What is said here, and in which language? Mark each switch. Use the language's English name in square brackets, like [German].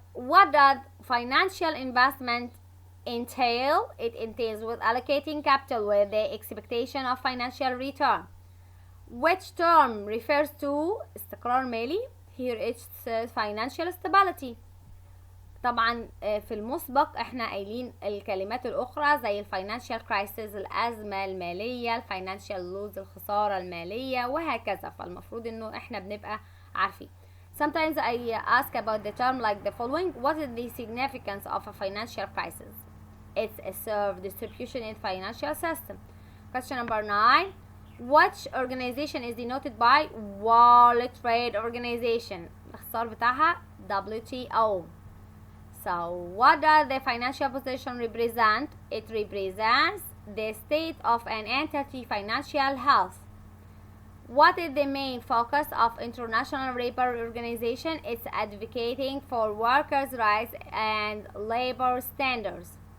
[English] What does financial investment entail? It entails with allocating capital with the expectation of financial return. Which term refers to [Arabic] استقرار مالي? [English] Here it's financial stability. [Arabic] طبعا في المسبق احنا قايلين الكلمات الاخرى زي الفاينانشال كرايسيس الازمه الماليه، الفاينانشال لوز الخساره الماليه، وهكذا. فالمفروض انه احنا بنبقى عارفين. [English] Sometimes I ask about the term like the following: what is the significance of a financial crisis? It's a serve distribution in financial system. Question number 9: which organization is denoted by World Trade Organization? [Arabic] الاختصار بتاعها WTO. [English] So what does the financial position represent? It represents the state of an entity financial health. What is the main focus of International Labour Organization? It's advocating for workers' rights and labor standards.